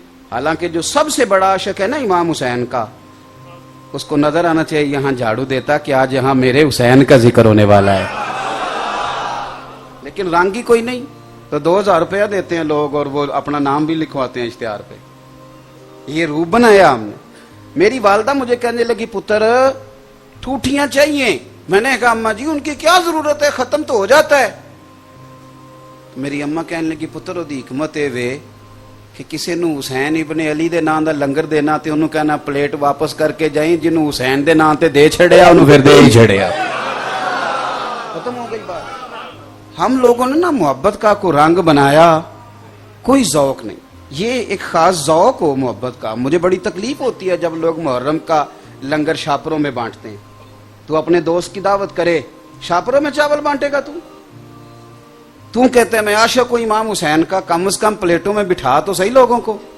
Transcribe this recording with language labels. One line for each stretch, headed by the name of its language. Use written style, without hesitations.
Urdu: حالانکہ جو سب سے بڑا عاشق ہے نا امام حسین کا، اس کو نظر آنا چاہیے یہاں جھاڑو دیتا کہ آج یہاں میرے حسین کا ذکر ہونے والا ہے. لیکن رنگ ہی کوئی نہیں. تو 2000 روپیہ دیتے ہیں لوگ اور وہ اپنا نام بھی لکھواتے ہیں اشتہار پہ. یہ روپ بنایا ہم نے. میری والدہ مجھے کہنے لگی پتر ٹھوٹیاں چاہیے. میں نے کہا اماں جی ان کی کیا ضرورت ہے، ختم تو ہو جاتا ہے.
Punjabi: میری اماں کہنے لگی پتر دی حکمت ہے وے کہ کسی نو حسین ابن علی دے نام دا لنگر دینا تے انہوں کہنا پلیٹ واپس کر کے جائیں، جنہوں حسین دے نام تے دے چھڑیا انہوں پھر دے ہی چھڑیا.
Urdu: ختم ہو گئی بات. ہم لوگوں نے نا محبت کا کوئی رنگ بنایا، کوئی ذوق نہیں. یہ ایک خاص ذوق ہو محبت کا. مجھے بڑی تکلیف ہوتی ہے جب لوگ محرم کا لنگر شاپروں میں بانٹتے ہیں. تو اپنے دوست کی دعوت کرے، شاپروں میں چاول بانٹے گا تو کہتے ہیں میں عاشق ہوں امام حسین کا، کم از کم پلیٹوں میں بٹھا تو صحیح لوگوں کو.